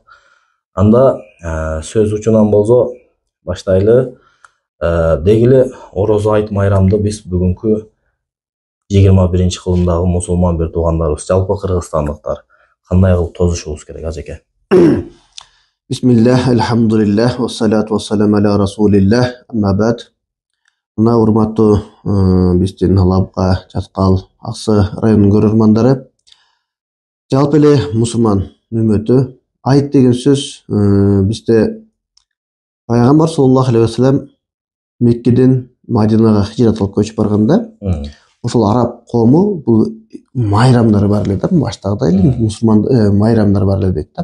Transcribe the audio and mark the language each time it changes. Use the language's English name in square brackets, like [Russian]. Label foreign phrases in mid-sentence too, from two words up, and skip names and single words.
[Kyrgyz] Анда сөз учунан болсо баштайлы. Дегиле орозо айт майрамды биз бүгүнкү 21 кылымдагы мусулман бир туугандарыбыз, жалпы кыргызстандыктар кандай кылып тозушубуз керек, ажеке? Бисмиллах, [Arabic] الحمد لله، والصلاة والسلام على رسول الله، أما بعد. [Kyrgyz] Мына урматтуу биздин Алабука, Чаткал, Аксы районунун көрөрмандары, жалпы эле мусулман үммөтү, айт деген сөз бизде пайгамбар [Arabic] صلى الله عليه وسلم [Kyrgyz] Меккеден Мадинага хижрат кылып көчүп барганда, ошол араб коому бул майрамдары бар эле да, баштагыдай эле мусулман майрамдар бар эле дейт да.